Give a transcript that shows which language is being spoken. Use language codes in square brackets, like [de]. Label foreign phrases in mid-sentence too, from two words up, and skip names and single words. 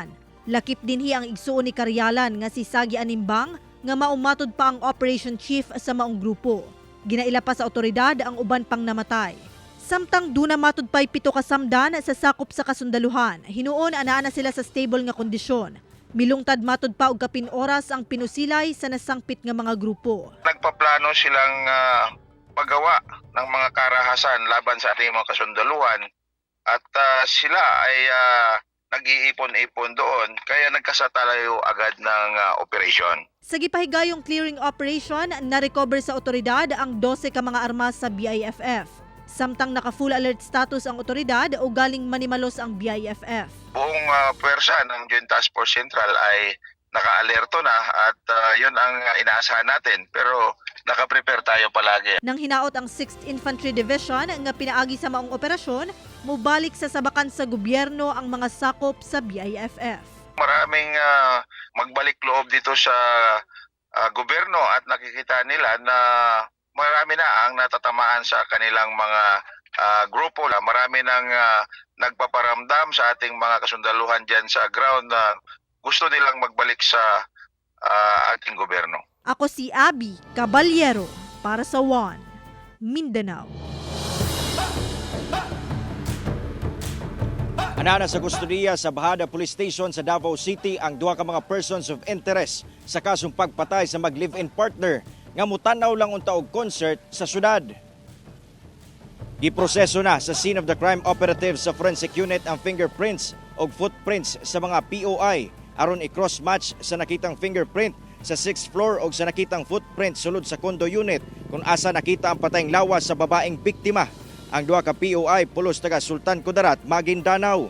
[ceb] Lakip dinhi ang igsuon ni Karyalan nga si Sagi Animbang nga maumatod pa ang [en] operation chief [ceb] sa maong grupo. Ginaila pa sa otoridad ang uban pang namatay. Samtang duna matud pay 7 ka samdan sa sakop sa kasundaluhan, hinuon anaa sila sa stable nga kondisyon. Milungtad matud pa og kapin oras ang pinusilay sa nasangpit nga mga grupo. [tl] Nagpaplano silang paggawa ng mga karahasan laban sa ating mga kasundaluhan at sila ay nag-iipon-ipon doon kaya nagkasatalayo agad ng operasyon. [ceb] Sa gipahigayong [en] clearing operation, [ceb] na-recover sa otoridad ang 12 ka mga armas sa BIFF. Samtang naka- [en] full alert status [ceb] ang otoridad o galing manimalos ang BIFF. [tl] Buong pwersa ng Joint Task Force Central ay naka-alerto na at yun ang inaasahan natin pero naka-prepare tayo palagi. [ceb] Nang hinaot ang 6th Infantry Division nga pinaagi sa maong operasyon, mubalik sa sabakan sa gobyerno ang mga sakop sa BIFF. [tl] Maraming magbalik loob dito sa gobyerno at nakikita nila na marami na ang natatamaan sa kanilang mga grupo. Marami nang nagpaparamdam sa ating mga kasundaluhan dyan sa ground na gusto nilang magbalik sa ating gobyerno. [ceb] Ako si Abby Caballero para sa One Mindanao. Anana sa kustudiya sa Bahada Police Station sa Davao City ang duha ka mga [en] persons of interest [ceb] sa kasong pagpatay sa mag- [en] live-in partner [ceb] nga mutanaw lang unta og concert sa syudad. Giproseso na sa [en] scene of the crime operatives [ceb] sa [en] forensic unit [ceb] ang fingerprints o footprints sa mga POI aron i-cross-match sa nakitang fingerprint sa [en] 6th floor [ceb] o sa nakitang footprint sulod sa [en] condo unit [ceb] kung asa nakita ang patayng lawas sa babaeng biktima. Ang duha ka POI pulos taga Sultan Kudarat, Maguindanao.